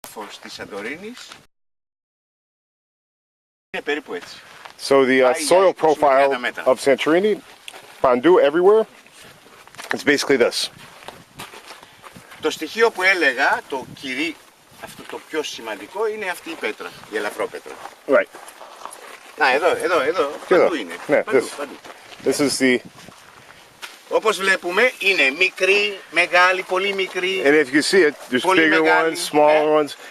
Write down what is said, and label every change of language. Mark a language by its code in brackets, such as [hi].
[el] στη Σαντορίνη είναι περίπου έτσι. [en] So the soil profile of Santorini, Bandu, everywhere, it's basically this. [el] Το στοιχείο που έλεγα, αυτό το πιο σημαντικό, είναι αυτή η πέτρα, η ελαφρόπέτρα. [en] Right. [el] Να, εδώ, παντού είναι. Ναι, Παντού. [en] This is the... [el] Όπως βλέπουμε, είναι μικρή, μεγάλη, πολύ μικρή. [en] And if you see it, there's bigger ones, smaller ones.